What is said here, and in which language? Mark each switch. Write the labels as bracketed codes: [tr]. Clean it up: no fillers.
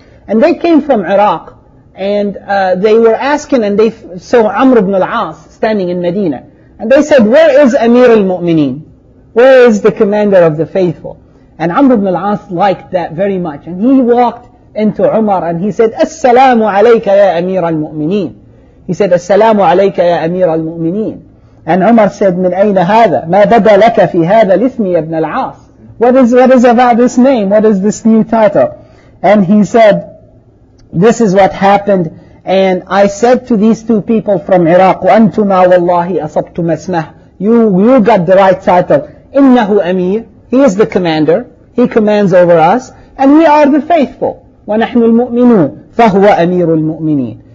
[en] And they came from Iraq, and they were asking, and they saw Amr ibn al-As standing in Medina. And they said, where is Amir al-Mu'mineen? Where is the commander of the faithful? And Amr ibn al-As liked that very much. And he walked into Umar and he said, [ar] Assalamu alayka ya Amir al-Mu'mineen. [en] He said, [ar] Assalamu alayka ya Amir al-Mu'mineen. [en] And Umar said, [ar] من أين هذا؟ ما بدا لك في هذا الاسم يا ابن العاص? [en] What is about this name? What is this new title? And he said, this is what happened. And I said to these two people from Iraq, [ar] وأنتما والله أصبتم اسمه. [en] You got the right title. [ar] إنه أمير. [en] He is the commander. He commands over us. And we are the faithful. [ar] وَنَحْنُ الْمُؤْمِنُونَ فَهُوَ أَمِيرُ الْمُؤْمِنِينَ.